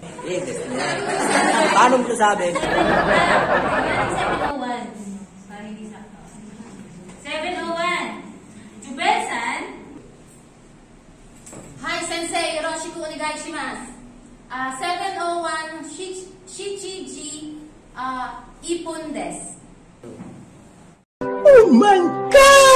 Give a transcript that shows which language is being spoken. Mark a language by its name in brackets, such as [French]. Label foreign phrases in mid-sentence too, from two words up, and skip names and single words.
[Filipino] Paano mo sabi? 701. Sorry, hindi sakto. 701. Jubel-san. [Japanese] Hi, Sensei. Yoroshiko onegai shimasu. 701 Shichiji Ipon desu. [English] Oh my God!